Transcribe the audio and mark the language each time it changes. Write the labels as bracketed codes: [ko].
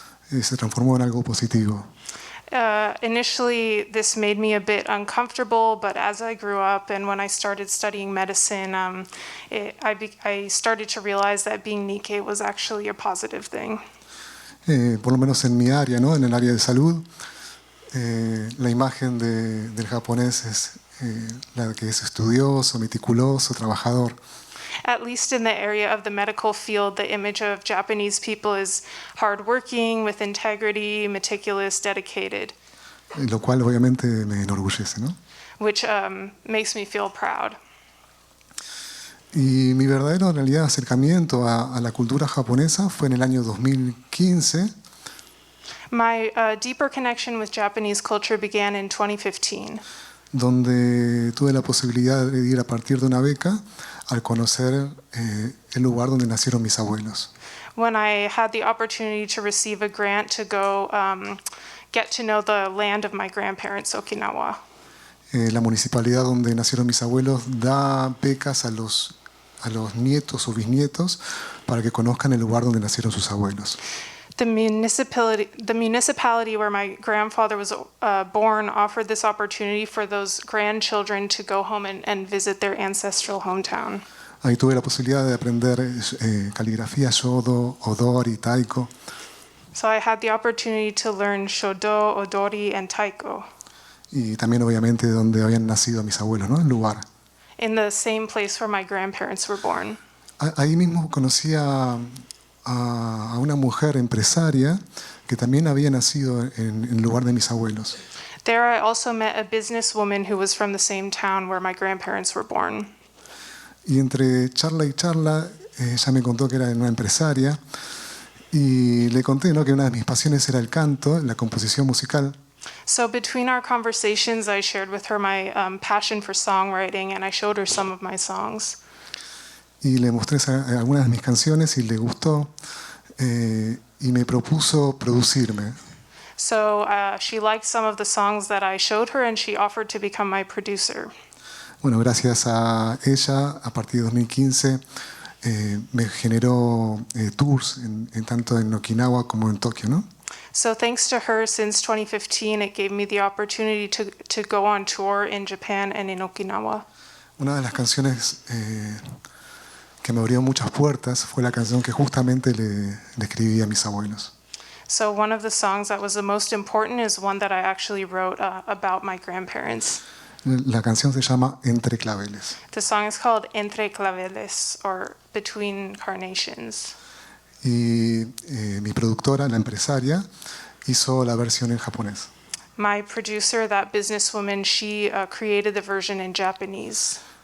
[es] Se transformó en algo positivo. [en] Initially, this made me a bit uncomfortable, but as I grew up and when I started studying medicine, I started to realize that being Nikkei was actually a positive thing. [es] Por lo menos en mi área, ¿no? En el área de salud, La imagen del japonés es la que es estudioso, meticuloso, trabajador. [en] At least in the area of the medical field, the image of Japanese people is hardworking, with integrity, meticulous, dedicated, [es] Lo cual obviamente me enorgullece, ¿no? [en] which makes me feel proud. [es] Y mi verdadero, en realidad, acercamiento a la cultura japonesa fue en el año 2015, [en] My deeper connection with Japanese culture began in 2015, [es] donde tuve la posibilidad de ir a partir de una beca al conocer el lugar donde nacieron mis abuelos. [en] when I had the opportunity to receive a grant to go get to know the land of my grandparents, Okinawa. [es] La municipalidad donde nacieron mis abuelos da becas a los nietos o bisnietos para que conozcan el lugar donde nacieron sus abuelos. [en] The municipality where my grandfather was born offered this opportunity for those grandchildren to go home and visit their ancestral hometown. [es] Ahí tuve la posibilidad de aprender caligrafía, shodo, odori, taiko. [en] So I had the opportunity to learn shodo, odori, and taiko [es] Y también obviamente donde habían nacido mis abuelos, ¿no? El lugar. [en] in the same place where my grandparents were born. [es] Ahí mismo conocí a una mujer empresaria que también había nacido en el lugar de mis abuelos. [en] There I also met a businesswoman who was from the same town where my grandparents were born. [es] Y entre charla y charla, ella me contó que era una empresaria y le conté, ¿no?, que una de mis pasiones era el canto, la composición musical. [en] So between our conversations, I shared with her my passion for songwriting, and I showed her some of my songs. [es] Y le mostré algunas de mis canciones y le gustó y me propuso producirme. [en] So she liked some of the songs that I showed her, and she offered to become my producer. [es] Bueno, gracias a ella, a partir de 2015, me generó tours tanto en Okinawa como en Tokio, ¿no? [en] So thanks to her, since 2015, it gave me the opportunity to go on tour in Japan and in Okinawa. [es] Una de las canciones que me abrió muchas puertas fue la canción que justamente le escribí a mis abuelos. [en] So one of the songs that was the most important is one that I actually wrote about my grandparents. [es] La canción se llama Entre Claveles. [en] The song is called Entre Claveles, or Between Carnations. [es] Y mi productora, la empresaria, hizo la versión en japonés. [en] My producer, that businesswoman, she created the version in Japanese.